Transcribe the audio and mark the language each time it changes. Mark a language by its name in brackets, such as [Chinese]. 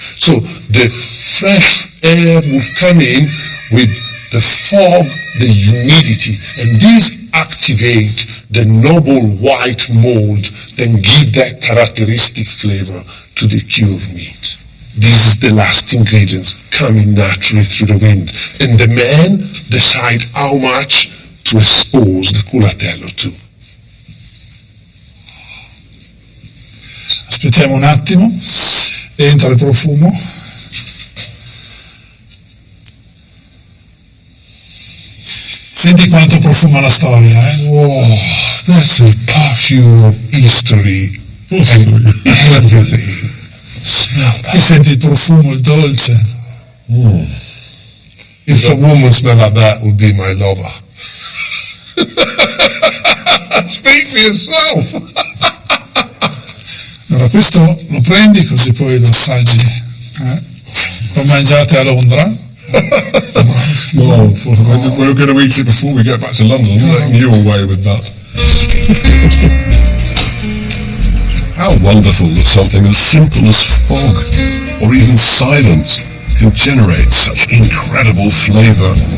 [English] So the fresh air will come in with the fog, the humidity, and these activate the noble white mold, then give that characteristic flavor to the cured meat. This is the last ingredients coming naturally through the wind. And the men decide how much to expose the culatello to. [Italian] Aspettiamo un attimo, entra il profumo. Senti quanto profuma la storia, eh? [English] Oh, that's a perfume of history and everything. Smell [Italian] Qui [English] that. [Italian] senti il profumo, il dolce. [English] If a woman smell like that, would be my lover. Speak for yourself. [Italian] Allora questo lo prendi così poi lo assaggi. Lo mangiate a Londra. [English] No, we're going to eat it before we get back to London. I'm letting you away with that. How wonderful that something as simple as fog, or even silence, can generate such incredible flavour.